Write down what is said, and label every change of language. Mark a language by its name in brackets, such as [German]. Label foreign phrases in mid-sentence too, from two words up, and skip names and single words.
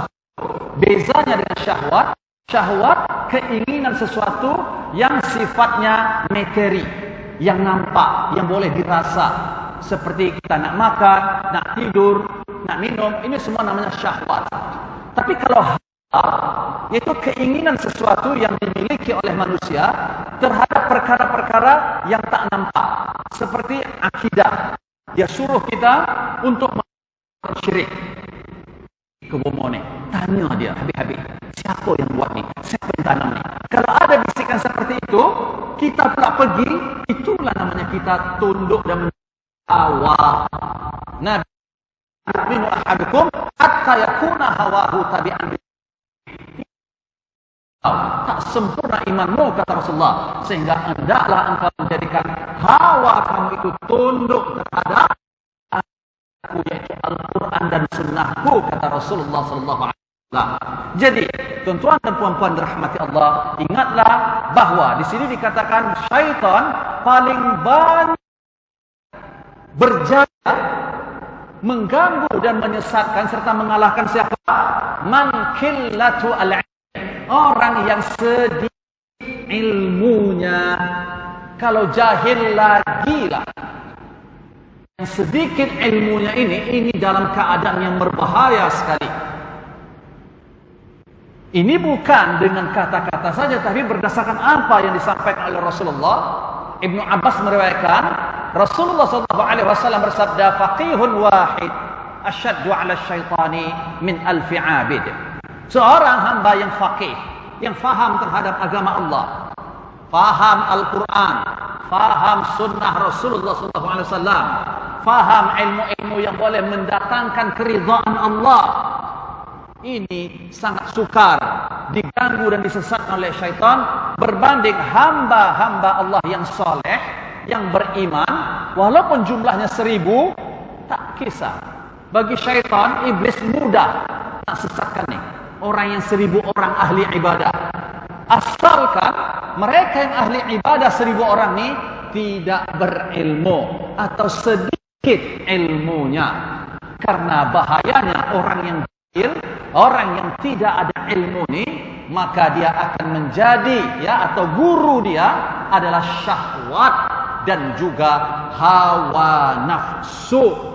[Malay] Bezanya dengan syahwat, syahwat keinginan sesuatu yang sifatnya materi, yang nampak, yang boleh dirasa. Seperti kita nak makan, nak tidur, nak minum, ini semua namanya syahwat. Tapi kalau yaitu keinginan sesuatu yang dimiliki oleh manusia terhadap perkara-perkara yang tak nampak, seperti akidah. Dia suruh kita untuk melakukan syirik. Kebomone, tanya dia habis-habis, siapa yang buat ni? Siapa yang tanam ni? Kalau ada bisikan seperti itu, kita pula pergi, itulah namanya kita tunduk dan hawa. [Arabic] نبي يؤمن أحدكم حتى يكون هواه تبعا. [Malay] Tak sempurna imanmu kata Rasulullah, sehingga hendaklah engkau menjadikan hawa kamu itu tunduk terhadap aku, yaitu Al-Quran dan Sunnahku kata Rasulullah SAW. Jadi tuan-tuan dan puan-puan dirahmati Allah, ingatlah bahawa di sini dikatakan syaitan paling banyak berjaya mengganggu dan menyesatkan serta mengalahkan siapa? [Arabic] من قلة العلم. [Malay] Orang yang sedikit ilmunya. Kalau jahil lagi lah. Yang sedikit ilmunya ini dalam keadaan yang berbahaya sekali. Ini bukan dengan kata-kata saja, tapi berdasarkan apa yang disampaikan oleh Rasulullah. Ibnu Abbas meriwayatkan, Rasulullah SAW bersabda, [Arabic] فقيه واحد أشد على الشيطان من ألف عابد. [Malay] Seorang hamba yang faqih, yang faham terhadap agama Allah, faham Al-Quran, faham sunnah Rasulullah SAW, faham ilmu-ilmu yang boleh mendatangkan keridhaan Allah. ini sangat sukar, diganggu dan disesatkan oleh syaitan berbanding hamba-hamba Allah yang soleh, yang beriman, walaupun jumlahnya 1000, tak kisah. Bagi syaitan, iblis mudah nak sesatkan nih orang yang 1000 orang ahli ibadah, asalkan mereka yang ahli ibadah 1000 orang nih tidak berilmu atau sedikit ilmunya. Karena bahayanya orang yang jahil, orang yang tidak ada ilmu nih, maka dia akan menjadi atau guru dia adalah syahwat dan juga hawa nafsu.